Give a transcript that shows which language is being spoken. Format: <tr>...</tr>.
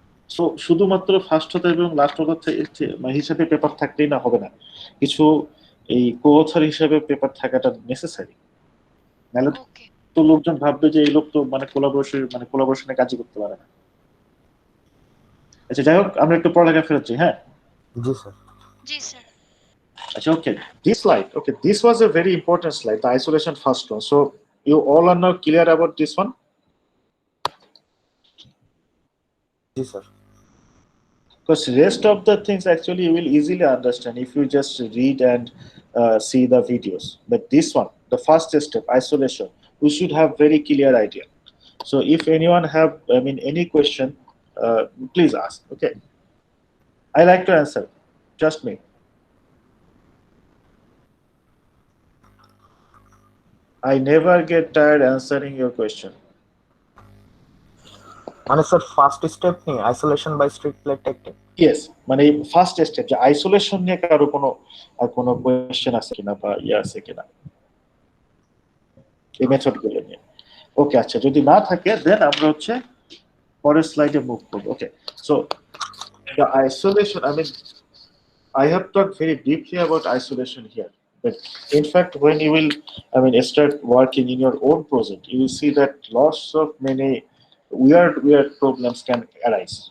<bn>So শুধুমাত্র first author এবং last author হিসেবে পেপার থাকলেই না হবে না, কিছু এই কো অথর হিসেবে পেপার থাকাটা নেসেসারি। নাহলে তো লোকজন ভাববে যে এই লোক তো মানে কোলাবোরেশনে কাজই করতে পারে না। আচ্ছা, যাই হোক, আমরা একটু পড়ালেখা ফেরত যাই। হ্যাঁ, জি স্যার। জি স্যার।</bn> <en>আচ্ছা, this was a very important slide, the isolation first one. So you all are now clear about this one?</en> <bn>G sir.</bn> <en>Because rest of the things actually you will easily understand if you just read and see the videos. But this one, the first step, isolation, we should have very clear idea. So if anyone have, any question, please ask. Okay, I like to answer. Trust me. I never get tired answering your question.</en> <bn>মানে sir first step নিয়ে isolation by strict plate technique. Yes, মানে first step যে isolation নিয়ে কারো কোনো question আছে কিনা বা আছে কিনা এই মেথড গুলো নিয়ে। ওকে, আচ্ছা, যদি না থাকে দেন আমরা হচ্ছে পরের স্লাইডে মুভ করব।</bn> <en>Okay, so the isolation, I have talked very deeply about isolation here, but in fact when you will start working in your own project, you will see that lots of many weird problems can arise.</en>